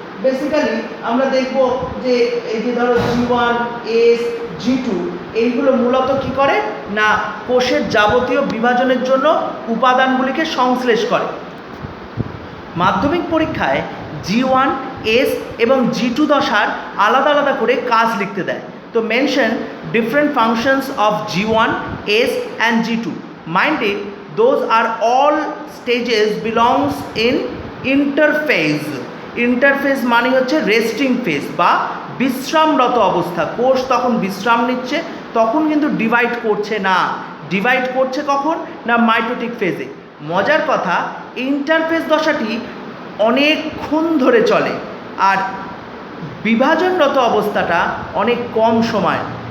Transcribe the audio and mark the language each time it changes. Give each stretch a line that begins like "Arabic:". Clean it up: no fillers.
Bangla: Basically আমরা দেখব যে এই যে ধরো G1 S G2 এইগুলো মূলত কি করে না, কোষের যাবতীয় বিভাজনের জন্য উপাদানগুলিকে সংশ্লেষ করে। মাধ্যমিক পরীক্ষায় G1 S এবং G2 দশার আলাদা আলাদা করে কাজ লিখতে দেয়।
English: তো mention different functions of G1 S and G2, minded those are all stages belongs in interphase.
Bangla: Interphase মানে হচ্ছে রেস্টিং ফেজ বা বিশ্রামরত অবস্থা। কোষ তখন বিশ্রাম নিচ্ছে, তখন কিন্তু ডিভাইড করছে না। ডিভাইড করছে কখন না, মাইটোটিক ফেজে। মজার কথা, ইন্টারফেজ দশাটি অনেকক্ষণ ধরে চলে আর বিভাজনরত অবস্থাটা অনেক কম সময়।